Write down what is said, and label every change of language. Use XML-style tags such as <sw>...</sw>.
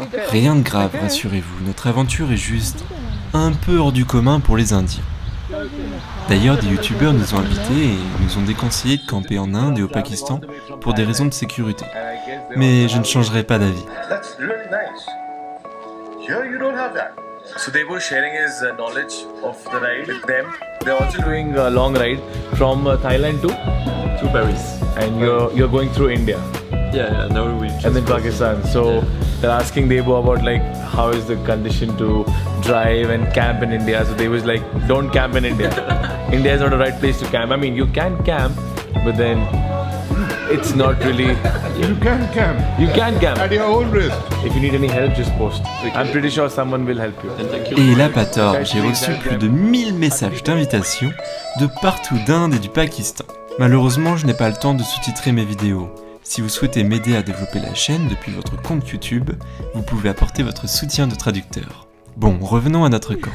<fr>Rien de grave, rassurez-vous, notre aventure est juste un peu hors du commun pour les Indiens. D'ailleurs, des youtubeurs nous ont invités et nous ont déconseillé de camper en Inde et au Pakistan pour des raisons de sécurité. Mais je ne changerai pas d'avis.</fr> <en>That's really nice. Here you don't have that. So they were sharing his knowledge of the ride with them. They're also doing a long ride from Thailand to Paris, and you're going through India. Yeah, now we just And then Pakistan. So they're asking Debo about like how is the condition to drive and camp in India. So they was like, don't camp in India. India is not the right place to camp. I mean, you can camp, but then it's not really. You can camp. You can camp. At your own risk. If you need any help, just post. I'm pretty sure someone will help you.</en> <fr>Et il a pas tort, j'ai reçu plus de 1000 messages d'invitation de partout d'Inde et du Pakistan. Malheureusement, je n'ai pas le temps de sous-titrer mes vidéos. Si vous souhaitez m'aider à développer la chaîne depuis votre compte YouTube, vous pouvez apporter votre soutien de traducteur. Bon, revenons à notre camp.</fr>